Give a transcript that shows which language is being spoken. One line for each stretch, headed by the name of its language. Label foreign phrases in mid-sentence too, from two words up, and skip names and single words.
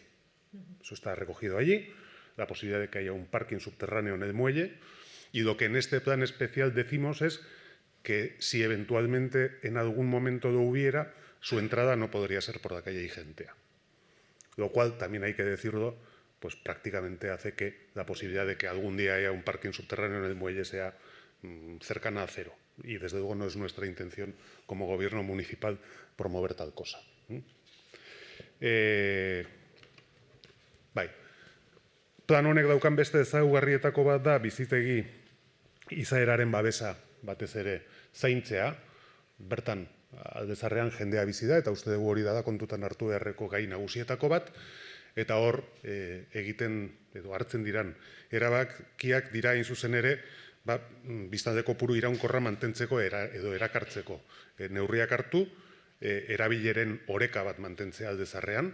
Spanish: Eso está recogido allí, la posibilidad de que haya un parking subterráneo en el muelle, y lo que en este plan especial decimos es que si eventualmente en algún momento lo hubiera, su entrada no podría ser por la calle Igentea. Lo cual, también hay que decirlo, pues prácticamente hace que la posibilidad de que algún día haya un parking subterráneo en el muelle sea cercana a cero. Y desde luego no es nuestra intención como gobierno municipal promover tal cosa.
Basque: Bai. Plan honek daukan beste ezaugarrietako bat da bizitegi izaeraren babesa batez ere zaintzea. Bertan aldezarrean jendea bizi da, eta uste dugu hori da kontutan hartu beharreko gai nagusietako bat, eta hor egiten edo hartzen diran erabakiak dira hain zuzen ere biztanle kopuru iraunkorra mantentzeko edo erakartzeko neurriak hartu, erabileren oreka bat mantentzea aldezarrean.